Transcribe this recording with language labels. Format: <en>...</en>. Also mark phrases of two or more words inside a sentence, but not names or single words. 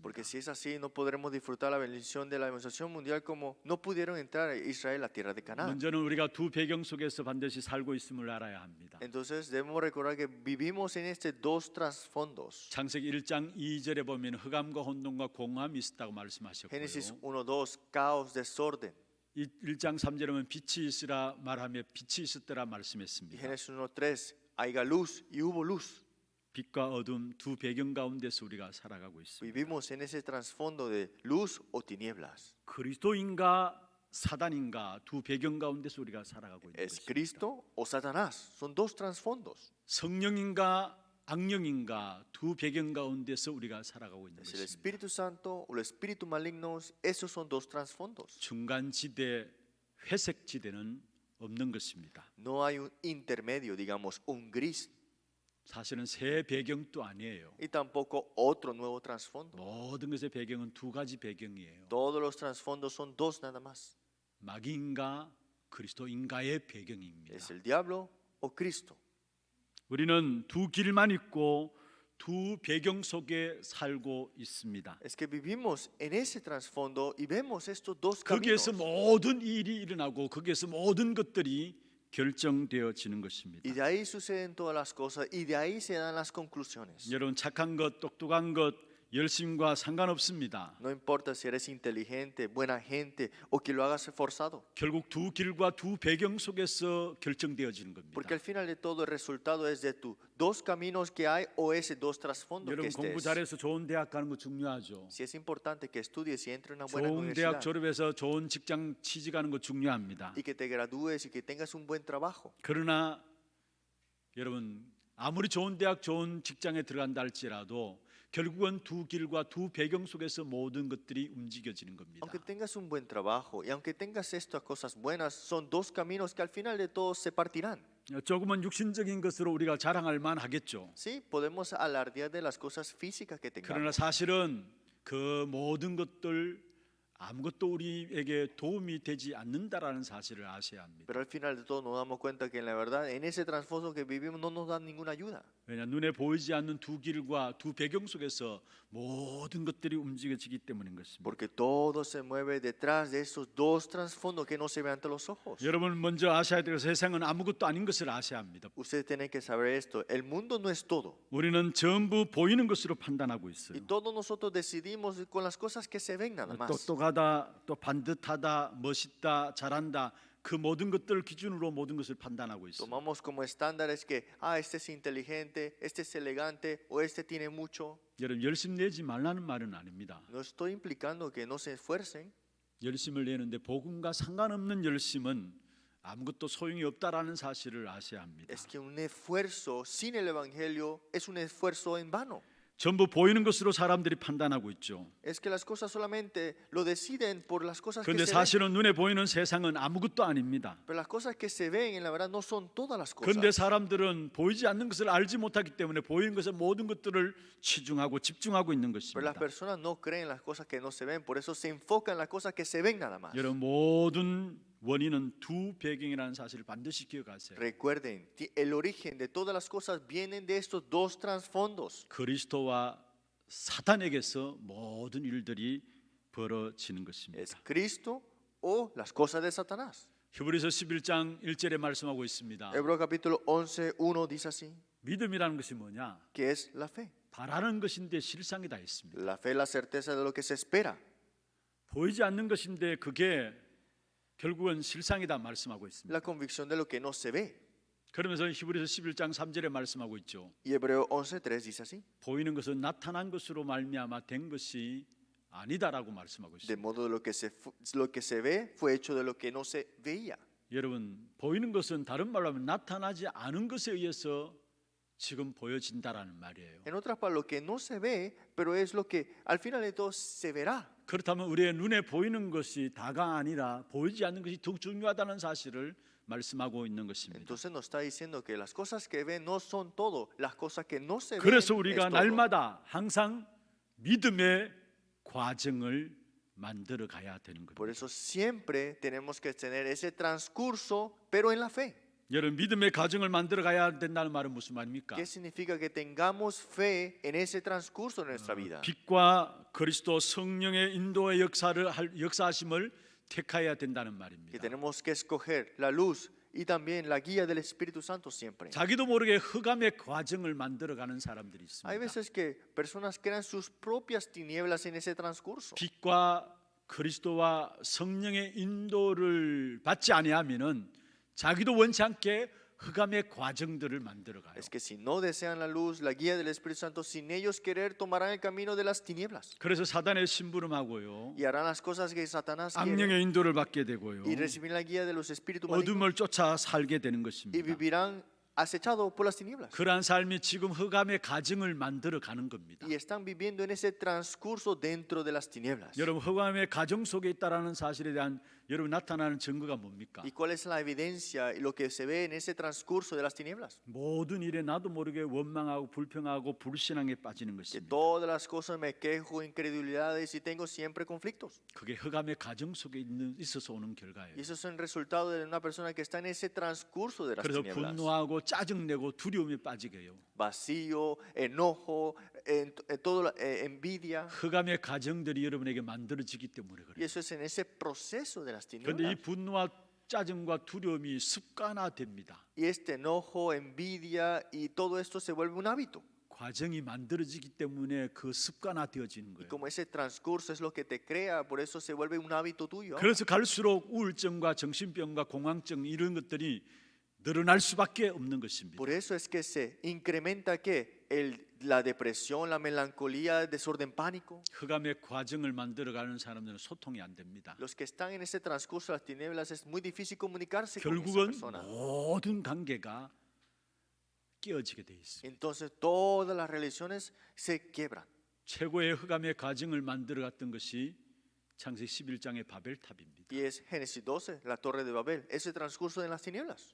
<es>Porque si es así, no podremos disfrutar la bendición de la evangelización mundial como no pudieron entrar a Israel a la tierra de Canaán.</es> <ko>먼저는 우리가 두 배경 속에서 반드시 살고 있음을 알아야 합니다.</ko> <es>Entonces debemos recordar que vivimos en estos dos trasfondos.</es> <ko>창세기 1장 2절에 보면 흑암과 혼돈과 공함이 있었다고 말씀하셨고요.</ko> <es>Génesis 1:2, caos, desorden.</es> <ko>1장 3절에 보면 빛이 있으라 말하며 빛이 있었더라</ko> <es>Y</es> <ko>말씀했습니다.</ko> <es>Génesis 1:3, haya luz y hubo luz.</es> <ko>빛과 어둠 두 배경 가운데서 우리가 살아가고 있습니다.</ko> <es>Vivimos en ese trasfondo de luz o tinieblas.</es> <ko>그리스도인가 사단인가 두 배경 가운데서 우리가 살아가고 있는</ko> <es>¿Es</es> <ko>것입니다.</ko> <es>Cristo o Satanás? Son dos trasfondos.</es> <ko>성령인가 악령인가 두 배경 가운데서 우리가 살아가고 있는</ko> <es>¿Es el</es> <ko>것입니다.</ko> <es>Espíritu Santo o el Espíritu malignos? Esos son dos trasfondos.</es> <ko>중간 지대, 회색 지대는 없는 것입니다.</ko> <es>No hay un intermedio, digamos, un gris.</es> <ko>사실은 새 배경도 아니에요.</ko> <es>Y tampoco otro nuevo trasfondo.</es> <ko>모든 것의 배경은 두 가지 배경이에요.</ko> <es>Todos los trasfondos son dos nada más.</es> <ko>마귀인가 그리스도인가의 배경입니다.</ko> <es>¿Es el diablo o Cristo?</es> <ko>우리는 두 길만 있고 두 배경 속에 살고 있습니다.</ko> <es>Es que vivimos en ese trasfondo y vemos estos dos</es> <ko>거기에서</ko> <es>caminos.</es> <ko>모든 일이 일어나고 거기에서 모든 것들이 결정되어지는 것입니다.</ko> <es>Y de ahí suceden todas las cosas y de ahí se dan las conclusiones.</es> <ko>여러분 착한 것, 똑똑한 것, 열심과 상관없습니다.</ko> <es>No importa si eres inteligente, buena gente o que lo hagas forzado.</es> <ko>결국 두 길과 두 배경 속에서 결정되어지는 겁니다.</ko> <es>Porque al final de todo el resultado es de tus dos caminos que hay o ese dos trasfondos que</es> <ko>여러분 공부</ko> <es>estés.</es> <ko>잘해서 좋은 대학 가는 거 중요하죠.</ko> <es>Si es importante que estudies y entres en una buena</es> <ko>좋은 대학</ko> <es>universidad</es> <ko>졸업해서 좋은 직장 취직하는 거 중요합니다.</ko> <es>y que te gradúes y que tengas un buen trabajo.</es> <ko>그러나 여러분 아무리 좋은 대학 좋은 직장에 들어간다 할지라도 결국은 두 길과 두 배경 속에서 모든 것들이 움직여지는 겁니다.</ko> <es>Aunque tengas un buen trabajo y aunque tengas estas cosas buenas, son dos caminos que al final de todo se partirán.</es> <ko>조금은 육신적인 것으로 우리가 자랑할 만하겠죠.</ko> <es>Sí, podemos alardear de las cosas físicas que</es> <ko>그러나</ko> <es>tengamos.</es> <ko>사실은 그 모든 것들 아무것도 우리에게 도움이 되지 않는다라는 사실을 아셔야 합니다.</ko> <es>Pero al final de todo nos damos cuenta que en la verdad, en ese trasfondo que vivimos no nos dan ninguna ayuda.</es> <ko>왜냐 눈에 보이지 않는 두 길과 두 배경 속에서 모든 것들이 움직여지기 때문인 것입니다.</ko> <es>Porque todo se mueve detrás de esos dos trasfondos que no se ven ante los ojos.</es> <ko>여러분 먼저 아셔야 되고 세상은 아무것도 아닌 것을 아셔야 합니다.</ko> <es>Ustedes tienen que saber esto. El mundo no es todo.</es> <ko>우리는 전부 보이는 것으로 판단하고</ko> <es>Y</es> <ko>있어요.</ko> <es>todos nosotros decidimos con las cosas que se ven nada más.</es> <ko>똑똑하다, 또 반듯하다, 멋있다, 잘한다 그 모든 것들을 기준으로 모든 것을 판단하고 있어요.</ko> <es>Tomamos como estándares que, este es inteligente, este es elegante o este tiene mucho.</es> <ko>여러분 열심 내지 말라는 말은 아닙니다.</ko> <es>No estoy implicando que no se esfuercen.</es> <ko>열심을 내는데 복음과 상관없는 열심은 아무것도 소용이 없다라는 사실을 아셔야 합니다.</ko> <es>Es que un esfuerzo sin el evangelio es un esfuerzo en vano.</es> <ko>전부 보이는 것으로 사람들이 판단하고 있죠.</ko> <es>Es que las cosas solamente lo deciden por las cosas que</es> <ko>그런데</ko> <es>se ven.</es> <ko>사실은 눈에 보이는 세상은 아무것도 아닙니다.</ko> <es>Pero las cosas que se ven en la verdad no son todas las</es> <ko>그런데</ko> <es>cosas.</es> <ko>사람들은 보이지 않는 것을 알지 못하기 때문에 보이는 것에 모든 것들을 치중하고 집중하고 있는</ko> <es>Pero las</es> <ko>것입니다.</ko> <es>personas no creen las cosas que no se ven, por eso se enfocan en las cosas que se ven nada más.</es> <ko>여러분 모든 원인은 두 배경이라는 사실을 반드시 기억하세요.</ko> <es>Recuerden, el origen de todas las cosas vienen de estos dos trasfondos.</es> <ko>그리스도와 사탄에게서 모든 일들이 벌어지는</ko> <es>Es</es> <ko>것입니다.</ko> <es>Cristo o las cosas de Satanás.</es> <ko>히브리서 11장 1절에 말씀하고 있습니다.</ko> <es>Hebreos capítulo 11:1 dice así,</es> <ko>믿음이라는 것이 뭐냐?</ko> <es>que es la fe.</es> <ko>바라는 것인데 실상이 다 있습니다.</ko> <es>La fe es la certeza de lo que se espera.</es> <ko>보이지 않는 것인데 그게 결국은 실상이다 말씀하고 있습니다.</ko> <es>La convicción de lo que no se ve.</es> <ko>그러면서 히브리서 11장 3절에 말씀하고 있죠.</ko> <es>Y Hebreo 11:3 dice así,</es> <ko>보이는 것은 나타난 것으로 말미암아 된 것이 아니다라고 말씀하고</ko> <es>de</es> <ko>있습니다.</ko> <es>modo lo que se ve fue hecho de lo que no se veía.</es> <ko>여러분 보이는 것은 다른 말로 하면 나타나지 않은 것에 의해서 지금 보여진다라는 말이에요.</ko> <es>En otras palabras, lo que no se ve, pero es lo que al final de todo se verá.</es> <ko>그렇다면 우리의 눈에 보이는 것이 다가 아니라 보이지 않는 것이 더 중요하다는 사실을 말씀하고 있는 것입니다.</ko> <es>Entonces nos está diciendo que las cosas que ven no son todo, las cosas que no se ven</es> <ko>그래서</ko> <es>es</es> <ko>우리가</ko> <es>todo.</es> <ko>날마다 항상 믿음의 과정을 만들어 가야 되는</ko> <es>Por</es> <ko>겁니다.</ko> <es>eso siempre tenemos que tener ese transcurso, pero en la fe.</es> <ko>여러분 믿음의 가정을 만들어 가야 된다는 말은 무슨 말입니까?</ko> <es>¿Qué significa? Que tengamos fe en ese transcurso de nuestra vida.</es> <ko>빛과 그리스도 성령의 인도의 역사하심을 택해야 된다는</ko> <es>Que</es> <ko>말입니다.</ko> <es>tenemos que escoger la luz y también la guía del Espíritu Santo siempre.</es> <ko>자기도 모르게 흑암의 과정을 만들어가는 사람들이</ko> <es>Hay</es> <ko>있습니다.</ko> <es>veces que personas crean sus propias tinieblas en ese transcurso.</es> <ko>빛과 그리스도와 성령의 인도를 받지 아니하면은 자기도 원치 않게 흑암의 과정들을 만들어가요.</ko> <es>Es que si no desean la luz, la guía del Espíritu Santo, sin ellos querer tomarán el camino de las tinieblas</es> <ko>그래서 사단의 심부름하고요,</ko> <es>y harán las cosas que Satanás quiere</es> <ko>악령의 인도를 받게 되고요,</ko> <es>y recibirán la guía de los espíritus malignos</es> <ko>어둠을 쫓아 살게 되는</ko> <es>y</es> <ko>것입니다.</ko> <es>vivirán acechados por las tinieblas.</es> <ko>그러한 삶이 지금 흑암의 가정을 만들어 가는 겁니다.</ko> <es>Y están viviendo en ese transcurso dentro de las tinieblas.</es> <ko>여러분 흑암의 가정 속에 있다라는 사실에 대한 여러분 나타나는 증거가 뭡니까?</ko> <es>¿Y cuál es la evidencia y lo que se ve en ese transcurso de las tinieblas?</es> <ko>모든 일에 나도 모르게 원망하고 불평하고 불신앙에 빠지는</ko> <es>Que</es> <ko>것입니다.</ko> <es>todas las cosas me quejo, incredulidades y tengo siempre conflictos.</es> <ko>그게 흑암의 가정 속에 있어서 오는 결과예요.</ko> <es>Y eso es el resultado de una persona que está en ese transcurso de las</es> <ko>그래서</ko> <es>tinieblas.</es> <ko>분노하고 짜증내고 두려움에 빠지게 해요.</ko> <es>Vacío, enojo, envidia.</es> <ko>흑암의 가정들이 여러분에게 만들어지기 때문에</ko> <es>Y</es> <ko>그래요.</ko> <es>eso es en ese proceso de las</es> <ko>그런데 이</ko> <es>tinieblas.</es> <ko>분노와 짜증과 두려움이 습관화됩니다.</ko> <es>Y este enojo, envidia y todo esto se vuelve un hábito.</es> <ko>과정이 만들어지기 때문에 그 습관화되어지는</ko> <es>Y</es> <ko>거예요.</ko> <es>como ese transcurso es lo que te crea, por eso se vuelve un hábito tuyo.</es> <ko>그래서 갈수록 우울증과 정신병과 공황증 이런 것들이 늘어날 수밖에 없는 것입니다.</ko> <es>Por eso es que se incrementa la depresión, la melancolía, el desorden pánico.</es> <ko>흑암의 과정을 만들어가는 사람들은 소통이 안 됩니다.</ko> <es>Los que están en ese transcurso de las tinieblas es muy difícil comunicarse con esa</es> <ko>결국은</ko> <es>persona.</es> <ko>모든 관계가 깨어지게 돼 있습니다.</ko> <es>Entonces todas las relaciones se quiebran.</es> <ko>최고의 흑암의 과정을 만들어갔던 것이 창세기 11장의 바벨탑입니다.</ko> <es>Y es Génesis 12, la torre de Babel, ese transcurso de las tinieblas.</es>